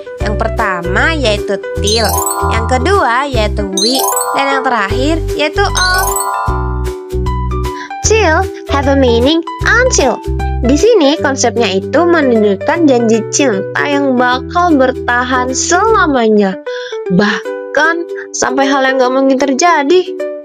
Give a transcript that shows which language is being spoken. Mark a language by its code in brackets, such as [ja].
[id] Yang pertama yaitu till, yang kedua yaitu we, dan yang terakhir yaitu of. [en] Till have a meaning until. [id] Di sini konsepnya itu menunjukkan janji cinta yang bakal bertahan selamanya, bahkan sampai hal yang gak mungkin terjadi.